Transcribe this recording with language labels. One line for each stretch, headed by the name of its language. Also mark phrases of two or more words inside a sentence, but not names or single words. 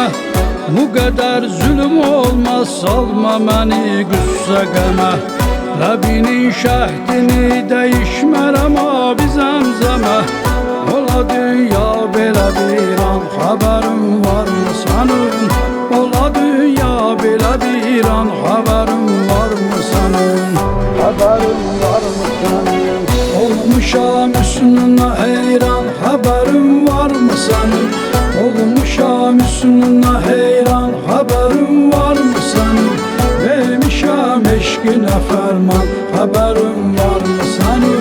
Azerbaijani: Bu qədər zülüm olmaz, salma məni qüssə qəmə. Ləbinin şəhdini dəyişmərəm abi zəmzəmə. Ola dünya belə bir an,
Turkish: haberin var mı
Azerbaijani: sənin? Ola dünya belə bir an,
Turkish: haberin var mı sənin? Haberin var mı sənin? Olmuşam üstüne heyran, haberin var mı senin? Olmuşam üstüne heyran, haberin var mı senin? Vermişam eşkine ferman, haberin var mı senin?